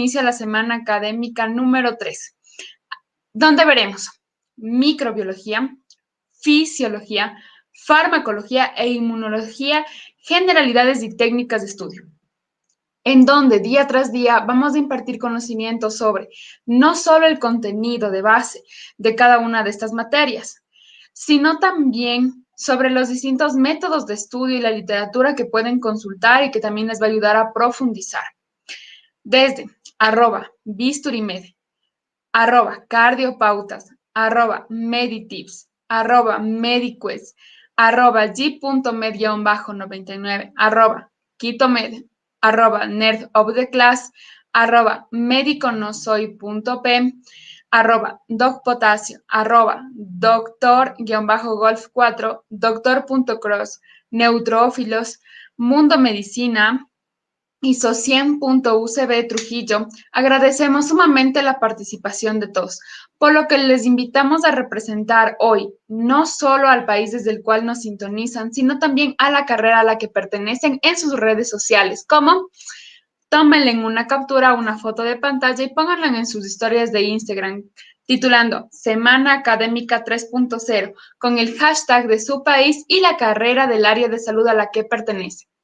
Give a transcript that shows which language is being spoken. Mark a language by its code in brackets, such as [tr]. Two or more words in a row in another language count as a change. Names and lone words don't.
[es] a la semana académica número 3, donde veremos microbiología, fisiología, farmacología e inmunología, generalidades y técnicas de estudio, en donde día tras día vamos a impartir conocimiento sobre no solo el contenido de base de cada una de estas materias, sino también sobre los distintos métodos de estudio y la literatura que pueden consultar y que también les va a ayudar a profundizar. Desde @bisturimed, @cardiopautas, @meditips, @mediquest, @g.med-99, @quitomed, @nerdoftheclass, @mediconosoy.p, @docpotasio, doctor-golf4, doctor.cross, neutrófilos, Mundo Medicina y Socien.ucb Trujillo. Agradecemos sumamente la participación de todos, por lo que les invitamos a representar hoy no solo al país desde el cual nos sintonizan, sino también a la carrera a la que pertenecen en sus redes sociales, como tómenle una captura, una foto de pantalla y pónganla en sus historias de Instagram, titulando Semana Académica 3.0, con el hashtag de su país y la carrera del área de salud a la que pertenece.